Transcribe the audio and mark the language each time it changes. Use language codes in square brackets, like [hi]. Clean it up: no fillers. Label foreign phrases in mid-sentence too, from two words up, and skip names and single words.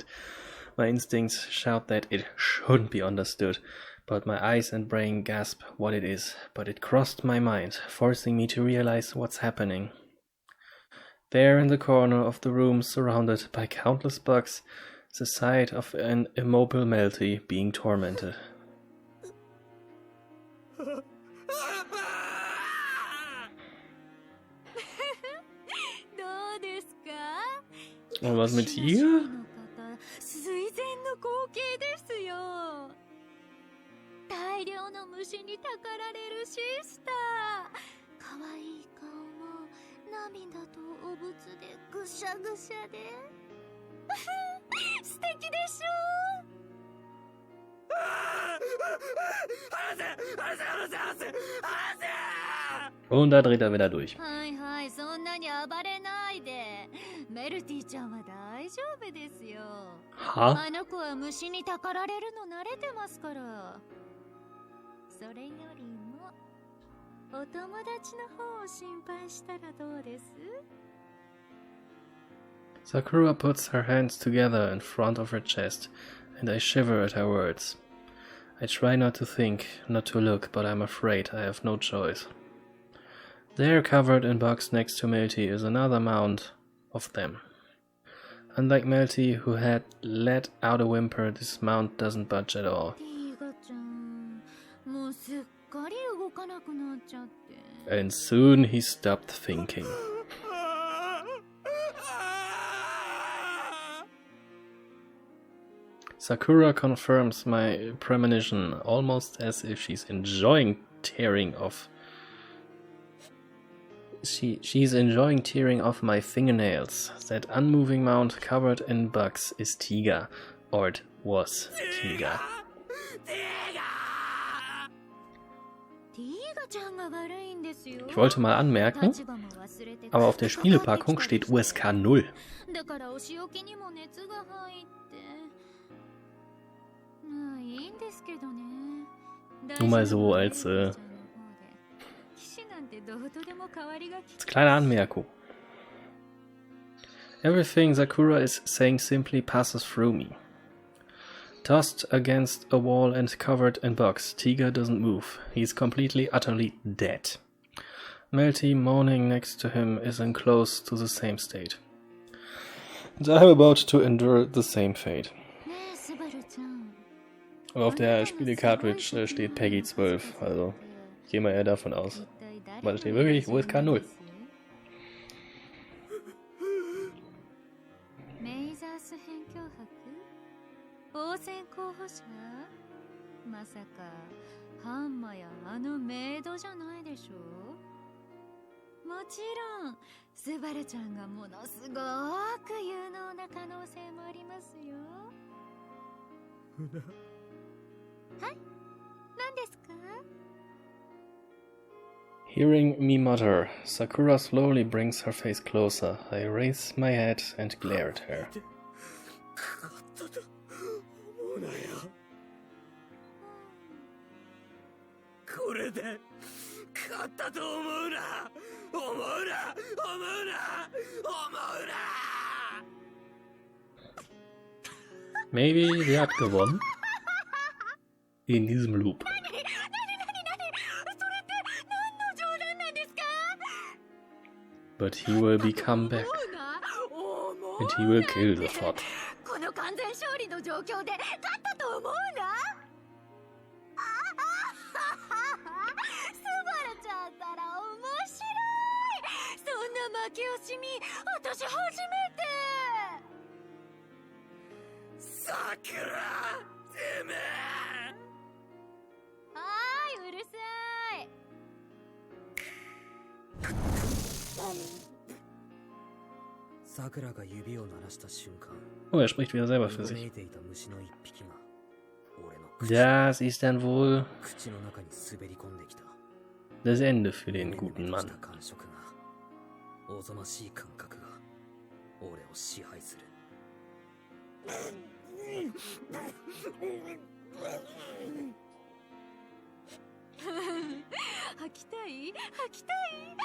[en] My instincts shout that it shouldn't be understood, but my eyes and brain gasp what it is. But it crossed my mind, forcing me to realize what's happening. There in the corner of the room, surrounded by countless bugs, is the sight of an immobile Melty being tormented. [ja] どうですか？ [de] Und was mit Tiger? [ja] 垂涎の光景ですよ。大量の虫にたかられるシスター。可愛い顔も涙とお仏でぐしゃぐしゃで素敵でしょ。 [de] Und da dreht er wieder durch. [ja] はいはい、そんなに暴れないで。メルティちゃんは大丈夫ですよ。 Ha? あの子は虫にたかられるの慣れてますから。それよりもお友達の方を心配したらどうです？ [en] Sakura puts her hands together in front of her chest, and I shiver at her words. I try not to think, not to look, but I'm afraid I have no choice. There, covered in bugs next to Melty, is another mound of them. Unlike Melty, who had let out a whimper, this mound doesn't budge at all. [ja] ティーガちゃん、もうすっかり動かなくなっちゃって。 [en] And soon he stopped thinking. Sakura confirms my premonition, almost as if she's enjoying tearing off. She's enjoying tearing off my fingernails. That unmoving mound covered in bugs is Tiga, or it was Tiga. [ja] ティーガちゃんが悪いんですよ。 [de] Ich wollte mal anmerken, [ja] 立場も忘れて [de] aber auf der Spielepackung steht USK 0. [ja] だからお仕置きにも熱が入って。まあいいんですけどね。 [de] Nur mal so als kleine Anmerkung. [en] Everything Sakura is saying simply passes through me. Tossed against a wall and covered in bugs, Tiga doesn't move. He's completely, utterly dead. Melty, moaning next to him, is in close to the same state. And I'm about to endure the same fate. [de] Aber auf der Spiele-Cartridge steht Peggy 12, also ich gehe mal eher davon aus. Aber da steht wirklich USK 0. [ja] 当選候補者？まさかハンマやあのメイドじゃないでしょ？もちろんスバルちゃんがものすごく有能な可能性もありますよ。はい？何ですか？ [en] Hearing me mutter, Sakura slowly brings her face closer. I raise my head and glare at her. [ja] これで勝ったと思うな。思うな。思うな。思うな。 [de] Maybe sie hat gewonnen. In diesem Loop. [en] But he will become back. And he will kill the thought. [ja] この完全勝利の状況で勝ったと思うな。スバルちゃんったら面白い。そんな負け惜しみ私初めて。さくらてめえ。はーい、うるさい。さくらが指を鳴らした瞬間、 [de] Oh, er spricht wieder selber für [ja] うごめ [de] sich. [ja] いていた虫の一匹が俺の口 [de] Das ist dann wohl [ja] 口の中に滑り込んできた。 [de] das Ende für den guten [ja] した [de] Mann. [ja] 感触が、おぞましい感覚が俺を支配する。吐きたい吐きたい。